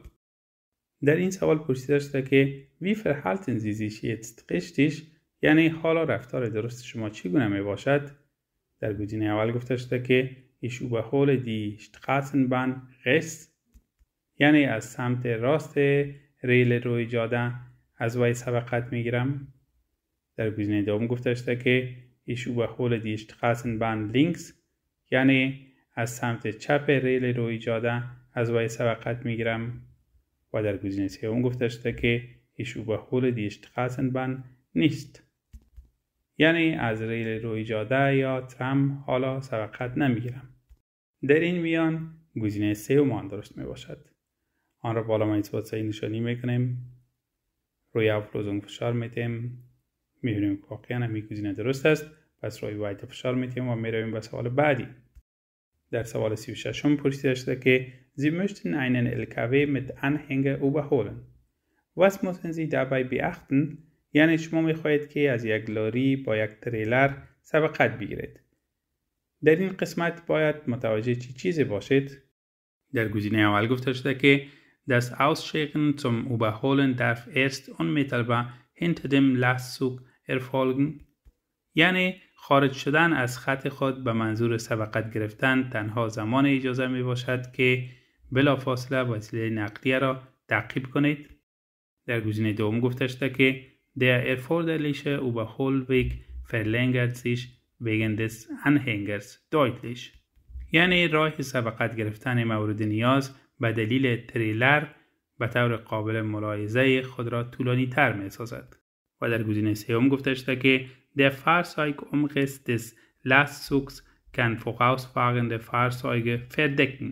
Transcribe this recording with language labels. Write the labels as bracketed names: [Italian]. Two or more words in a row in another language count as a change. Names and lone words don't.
[Persian] در این سوال پرسیده شده که [German] Wie verhalten Sie sich jetzt richtig؟ [Persian] یعنی حالا رفتار درست شما چگونه می باشد؟ در گزینه اول گفته شده که [German] Ich überhole die Straßenbahn rechts. [Persian] یعنی از سمت راست ریل روی جاده از وی سبقت میگیرم. در گزینه دوم گفته شده که [German] Ich überhole die Straßenbahn links. [Persian] یعنی از سمت چپ ریل روی جاده از وی سبقت میگیرم. و در گزینه سوم گفته شده که [German] Ich überhole die Straßenbahn nicht. [Persian] یعنی از ریل روی جاده یا ترام حالا سبقت نمیگیرم. در این میان گزینه سوم درست می باشد. آن را با علامه صحیح نشانی میکنیم. روی Auflösung فشار میدیم. میبینیم که واقعا همین گزینه درست است. پس روی وایت فشار میدیم و میرویم به سوال بعدی. در سوال 36 پرسیده شده که [German] Sie möchten einen LKW mit Anhänger überholen. Was müssen Sie dabei beachten؟ [Persian] یعنی شما میخواهید که از یک لاری با یک تریلر سبقت بگیرید. در این قسمت باید متوجه چیزی باشید؟ در گزینه اول گفته شده که [German] Das Aussteigen zum Überholen darf erst unmittelbar hinter dem Lastzug erfolgen. [Persian] یعنی خارج شدن از خط خود به منظور سبقت گرفتن تنها زمان اجازه می باشد که بلافاصله وسیله نقلیه را تعقیب کنید. در گزینه دوم گفته شده که [German] Der erforderliche Überholweg verlängert sich wegen des Anhängers deutlich. [Persian] یعنی راه سبقت گرفتن مورد نیاز به دلیل تریلر به طور قابل ملاحظه خود را طولانی تر می سازد. و در گزینه سوم گفته شده که [German] Der Fahrzeugumriss des Lastzugs kann vorausfahrende Fahrzeuge verdecken.